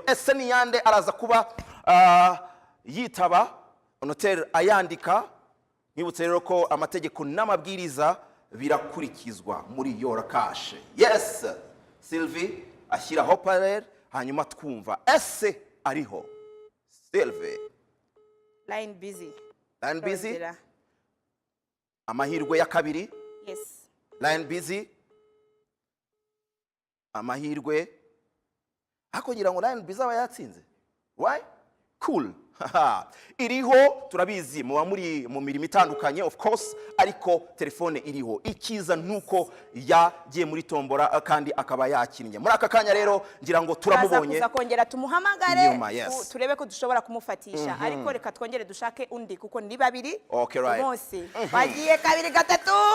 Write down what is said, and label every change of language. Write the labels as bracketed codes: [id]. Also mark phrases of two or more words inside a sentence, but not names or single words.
[rw] Ese ni yande araza kuba yitaba notaire ayandika. Nibutse rero ko amategeko n'amabwiriza birakurikizwa muri Yora Cash. Yes, Sylvie ashyiraho parere hanyuma twumva ese ariho. Sylvie [en] line busy. Line busy. [rw] Amahirwe ya kabiri. [en] Yes. Line busy. Amahirwe. [rw] Ako ngira ngo [en] line busy [rw] aba yatsinze. [en] Why? Cool. [rw] Iriho turabizi muba muri mu mirimo itandukanye [en] of course, [rw] ariko telefone iriho. Ikiza nuko yagiye muri tombora kandi akaba yakinnye. Muri aka kanya rero ngira ngo turamubonye. Tuza kongera tumuhamagare [en] Yes. [rw] turebe ko dushobora kumufatisha, ariko reka twongere dushake undi kuko ni babiri. [en] Okay, right. [rw] Bose bagiye kabiri gatatu.